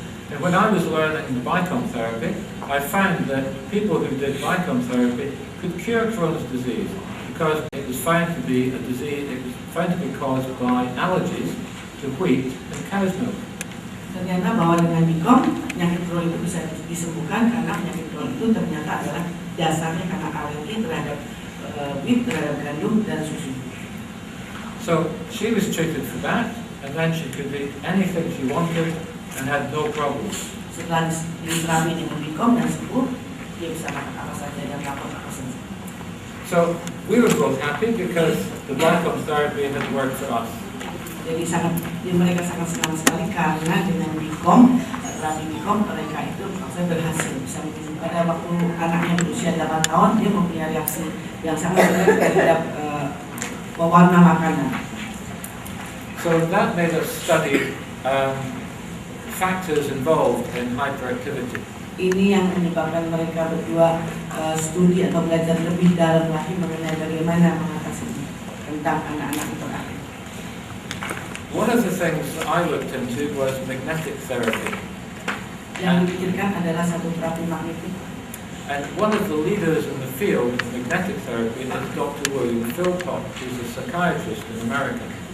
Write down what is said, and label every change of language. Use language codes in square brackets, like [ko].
[en] And when I was learning the Bicom therapy, I found that people who did Bicom therapy could cure Crohn's disease because it was found to be a disease. It was found to be caused by allergies to wheat and cow's milk. [id] Ternyata bahwa dengan Bicom penyakit Crohn itu bisa disembuhkan karena penyakit Crohn itu ternyata adalah dasarnya karena alergi terhadap wheat, terhadap gandum dan susu. [en] So she was treated for that, and then she could eat anything she wanted and had no problems. [id] Setelah diterapi dengan Bicom dan sembuh, dia bisa makan apa saja dan melakukan apa saja. [en] So we were both happy because the Bicom therapy had worked for us. [id] Jadi mereka sangat senang sekali karena dengan Bicom, terapi Bicom mereka itu maksudnya berhasil. Bisa pada waktu anaknya berusia 8 tahun dia mempunyai reaksi yang sangat berat terhadap pewarna makanan. [en] So that made us study factors involved in hyperactivity. [id] Ini yang menyebabkan mereka berdua studi atau belajar lebih dalam lagi mengenai bagaimana mengatasi tentang anak-anak hiperaktif. [en] One of the things that I looked into was magnetic therapy. [id] Yang dipikirkan adalah satu terapi magnetik. [en] And one of the leaders in the field of magnetic therapy is Dr. William Philpott, who's a psychiatrist in America.